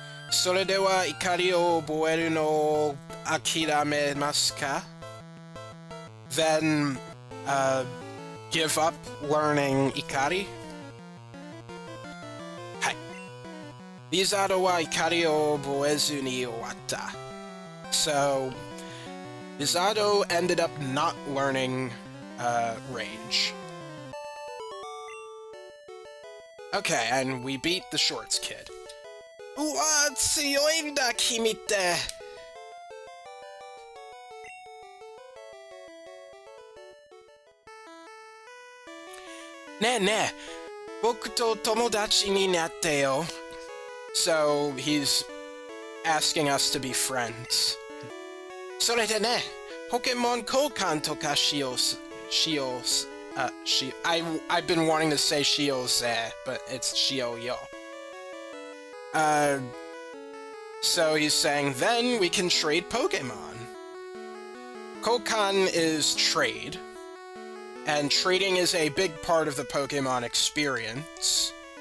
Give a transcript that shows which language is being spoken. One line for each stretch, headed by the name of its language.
Japanese: それでは怒りを覚えるのを諦めますか?
English: Then, give up learning Ikari?
Japanese: はい。リザードは怒りを覚えずに終わった。
English: So, Lizardo ended up not learning, Rage. Okay, and we beat the Shorts kid.
Japanese: うわ、強いんだ、君って。ねえねえ、僕と友達になってよ。
English: So, he's asking us to be friends.
Japanese: それでね、ポケモン交換とかしよう。
English: I've been wanting to say Shioze, but it's Shioyo. So he's saying, then we can trade Pokemon. Kokan is trade, and trading is a big part of the Pokemon experience.